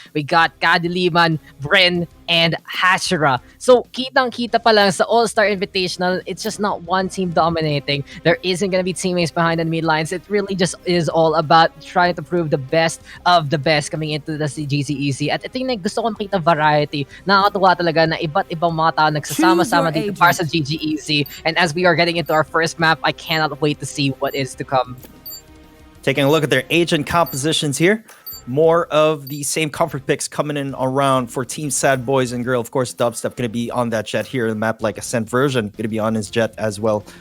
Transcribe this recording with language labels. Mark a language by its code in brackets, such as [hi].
[en] We got Kadiliman, Bryn, and Hashira. So, [tl] kitang-kita pa lang sa [en] All-Star Invitational, it's just not one team dominating. There isn't gonna be teammates behind the mid lines. It really just is all about trying to prove the best of the best coming into the GGEZ. [tl] At ito yung gusto ko makita variety. Nakakatuwa talaga na iba't ibang mga tao nagsasama-sama dito para sa GGEZ. [en] And as we are getting into our first map, I cannot wait to see what is to come. Taking a look at their agent compositions here. More of the same comfort picks coming in around for Team Sad Boys and Girl. Of course, Dubstep going to be on that jet here in the map, like Ascent version, going to be on his jet as well.